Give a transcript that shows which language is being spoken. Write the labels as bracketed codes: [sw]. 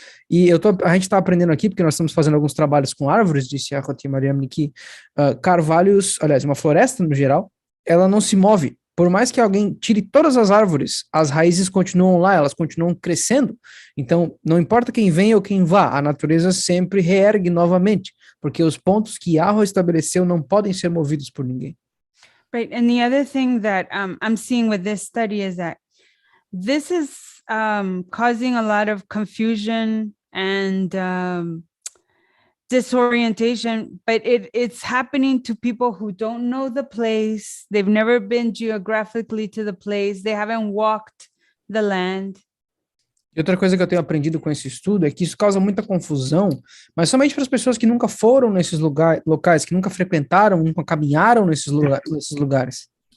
[pt] E a gente está aprendendo aqui, porque nós estamos fazendo alguns trabalhos com árvores, disse a Roti Mariam, que carvalhos, aliás, uma floresta no geral, ela não se move. Por mais que alguém tire todas as árvores, as raízes continuam lá, elas continuam crescendo. Então, não importa quem vem ou quem vá, a natureza sempre reergue novamente, porque os pontos que Yahweh estabeleceu não podem ser movidos por ninguém. [en] Right. And the other thing that I'm seeing with this study is that this is causing a lot of confusion and disorientation, but it's happening to people who don't know the place. They've never been geographically to the place. They haven't walked the land. [pt] E outra coisa que eu tenho aprendido com esse estudo é que isso causa muita confusão, mas somente para as pessoas que nunca foram nesses locais, que nunca frequentaram, nunca caminharam nesses lugares.